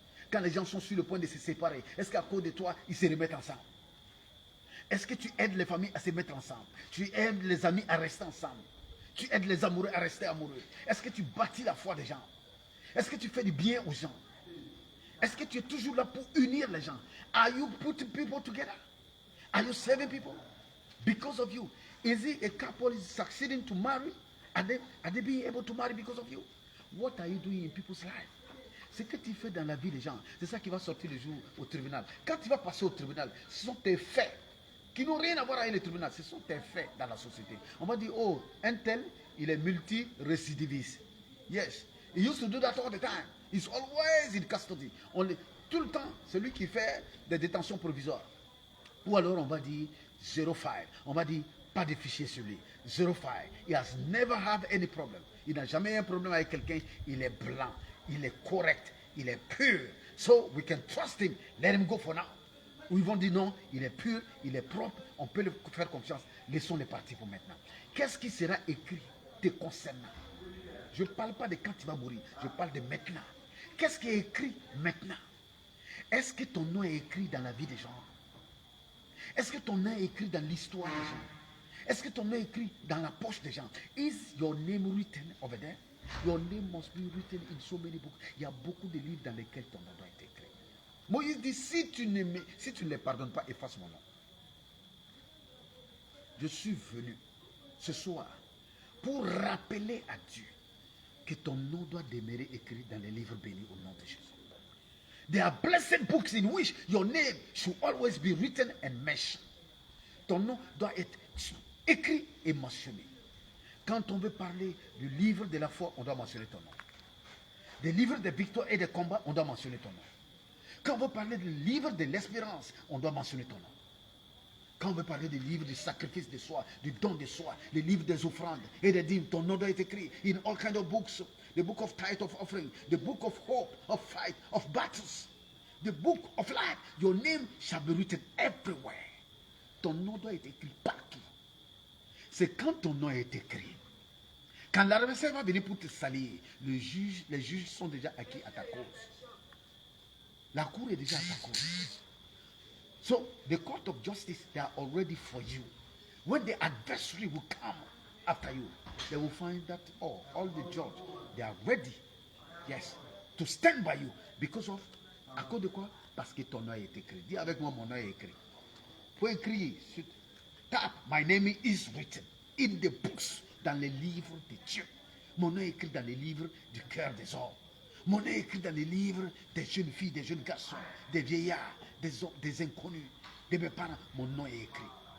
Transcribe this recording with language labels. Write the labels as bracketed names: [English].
[French] Quand les gens sont sur le point de se séparer, est-ce qu'à cause de toi, ils se remettent ensemble? Est-ce que tu aides les familles à se mettre ensemble? Tu aides les amis à rester ensemble? Tu aides les amoureux à rester amoureux? Est-ce que tu bâtis la foi des gens? Est-ce que tu fais du bien aux gens? Est-ce que tu es toujours là pour unir les gens? [English] Are you putting people together? Are you saving people? Because of you. Is it a couple is succeeding to marry? Are they being able to marry because of you? What are you doing in people's life? [French] Ce que tu fais dans la vie des gens, c'est ça qui va sortir le jour au tribunal. Quand tu vas passer au tribunal, ce sont tes faits qui n'ont rien à voir avec le tribunal. Ce sont tes faits dans la société. On va dire, oh, un tel, il est multi-récidiviste. Yes. [English] He used to do that all the time. He's always in custody. [French] Tout le temps, celui qui fait des détentions provisoires. Ou alors on va dire, [English] zero file. [French] On va dire, pas de fichier sur lui. [English] Zero file. He has never had any problem. [French] Il n'a jamais eu un problème avec quelqu'un. Il est blanc. Il est correct. Il est pur. [English] So we can trust him. Let him go for now. [French] Ou ils vont dire non, il est pur, il est propre, on peut lui faire confiance. Laissons les partir pour maintenant. Qu'est-ce qui sera écrit te concernant? Je ne parle pas de quand tu vas mourir, je parle de maintenant. Qu'est-ce qui est écrit maintenant? Est-ce que ton nom est écrit dans la vie des gens? Est-ce que ton nom est écrit dans l'histoire des gens? Est-ce que ton nom est écrit dans la poche des gens? [English] Is your name written over there? Your name must be written in so many books. [French] Il y a beaucoup de livres dans lesquels ton nom doit être écrit. Moïse dit, si tu ne les pardonnes pas, efface mon nom. Je suis venu ce soir pour rappeler à Dieu que ton nom doit demeurer écrit dans les livres bénis au nom de Jésus. [English] There are blessed books in which your name should always be written and mentioned. [French] Ton nom doit être écrit et mentionné. Quand on veut parler du livre de la foi, on doit mentionner ton nom. Des livres de victoire et de combat, on doit mentionner ton nom. Quand on veut parler du livre de l'espérance, on doit mentionner ton nom. Quand on veut parler du livre du sacrifice de soi, du don de soi, les livres des offrandes et des dîmes, ton nom doit être écrit [English] in all kinds of books. The book of tithe of offering, the book of hope, of fight, of battles, the book of life. Your name shall be written everywhere. [French] Ton nom doit être écrit partout. C'est quand ton nom est écrit. Quand l'adversaire va venir pour te salir, les juges sont déjà acquis à ta cause. La cour est déjà à ta cour. [English] So the court of justice, they are already for you. When the adversary will come after you, they will find that all the judge, they are ready, yes, to stand by you because of, [French] à cause de quoi? Parce que ton nom est écrit. Dis avec moi, mon nom est écrit. Faut écrire, tape, [English] my name is written in the books, [French] dans les livres de Dieu. Mon nom est écrit dans les livres du cœur des hommes. Mon nom est écrit dans les livres des jeunes filles, des jeunes garçons, des vieillards, des hommes, des inconnus, de mes parents. Mon nom est écrit.